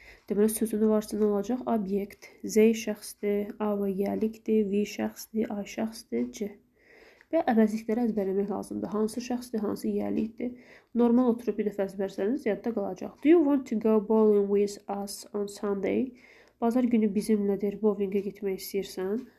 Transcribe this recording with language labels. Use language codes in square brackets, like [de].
[az] Deməli sözünü varsa nə olacaq? Obyekt. Z şəxsdir. A və yəlikdir. V şəxsdir. A şəxsdir. C. Və əvəzlikləri əzbərləmək lazımdır. Hansı şəxsdir, hansı yəlikdir. Normal oturub bir dəfə əzbərsəniz yadda qalacaq. [en] Do you want to go bowling with us on Sunday? [az] Bazar günü bizimlədir, bowlingə getmək istəyirsən.